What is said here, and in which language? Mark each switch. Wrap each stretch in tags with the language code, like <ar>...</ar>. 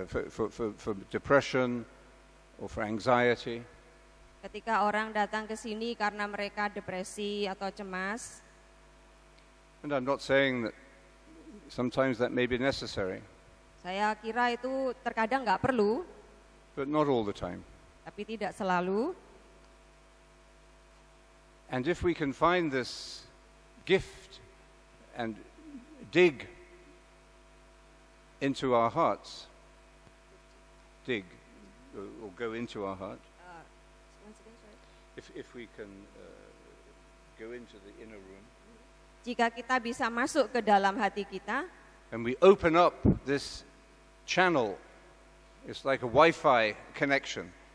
<en>for depression or for anxiety.</en> <id>Ketika orang datang ke sini karena mereka depresi atau cemas,</id> <en>And I'm not saying that sometimes that may be necessary,</en> <id>saya kira itu terkadang nggak perlu,</id> <en>but not all the time.</en> <id>tapi tidak selalu.</id> <en>And if we can find this gift and dig into our hearts, dig or go into our heart, if we can go into the inner room,</en> <id>Jika kita bisa masuk ke dalam hati kita,</id> <en>and we open up this channel, it's like a Wi-Fi connection.</en>